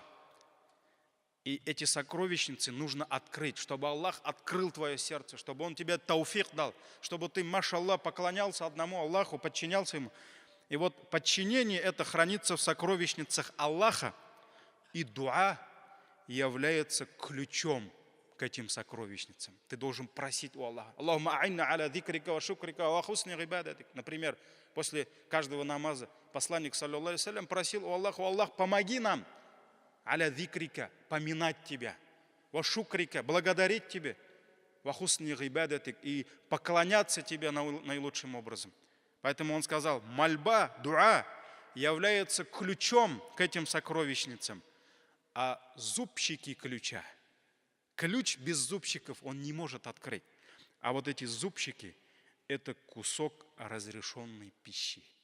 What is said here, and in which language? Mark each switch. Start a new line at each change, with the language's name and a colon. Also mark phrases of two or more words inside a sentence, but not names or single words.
Russian: И эти сокровищницы нужно открыть, чтобы Аллах открыл твое сердце, чтобы Он тебе тауфик дал, чтобы ты, машаллах, поклонялся одному Аллаху, подчинялся Ему. И вот подчинение это хранится в сокровищницах Аллаха, и дуа является ключом к этим сокровищницам. Ты должен просить у Аллаха.
Arabic: اللهم أعنا على ذكرك وشكرك وحسن عبادتك.
Russian: Например, после каждого намаза посланник,
Arabic: صلى الله عليه وسلم,
Russian: просил у Аллаха: Аллах, помоги нам
Arabic: على ذكرك,
Russian: поминать Тебя,
Arabic: وشكرك,
Russian: благодарить Тебе,
Arabic: وحسن عبادتك,
Russian: и поклоняться Тебе наилучшим образом. Поэтому он сказал, мольба, дуа является ключом к этим сокровищницам, а зубчики ключа. Ключ без зубчиков он не может открыть. А вот эти зубчики – это кусок разрешенной пищи.